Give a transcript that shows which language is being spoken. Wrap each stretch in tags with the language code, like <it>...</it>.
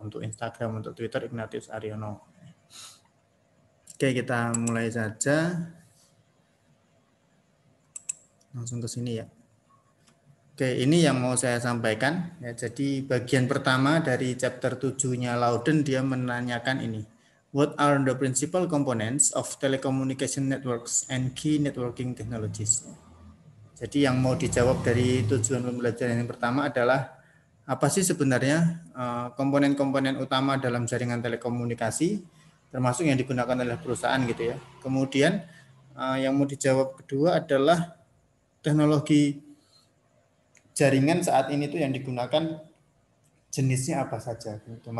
<id>Untuk Instagram, untuk Twitter Ignatius Aryono. Oke, kita mulai saja. Langsung ke sini ya. Oke, ini yang mau saya sampaikan. Ya, jadi bagian pertama dari chapter 7-nya Loudon, dia menanyakan ini.</id> <en>What are the principal components of telecommunication networks and key networking technologies?</en> <id>Jadi yang mau dijawab dari tujuan pembelajaran yang pertama adalah apa sih sebenarnya komponen-komponen utama dalam jaringan telekomunikasi, termasuk yang digunakan oleh perusahaan gitu ya. Kemudian yang mau dijawab kedua adalah teknologi jaringan saat ini tuh yang digunakan jenisnya apa saja gitu.</id>